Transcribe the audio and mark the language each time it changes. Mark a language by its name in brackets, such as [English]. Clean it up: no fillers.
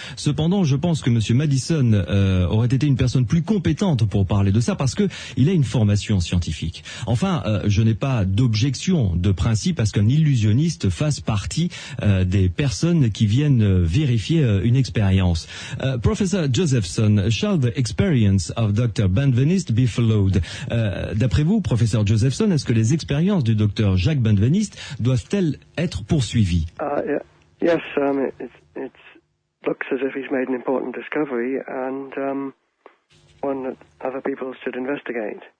[French] Cependant, je pense que Monsieur Madison aurait été une personne plus compétente pour parler de ça parce que il a une formation scientifique. Enfin, je n'ai pas d'objection de principe à ce qu'un illusionniste fasse partie des personnes qui viennent vérifier une expérience. [English] Professor Josephson, shall the experience of Dr. Benveniste be followed? [French] D'après vous, professeur Josephson, est-ce que les expériences du docteur Jacques Benveniste doivent-elles être poursuivies? [English] Yes, it looks as if he's made an important discovery and one that other people should investigate.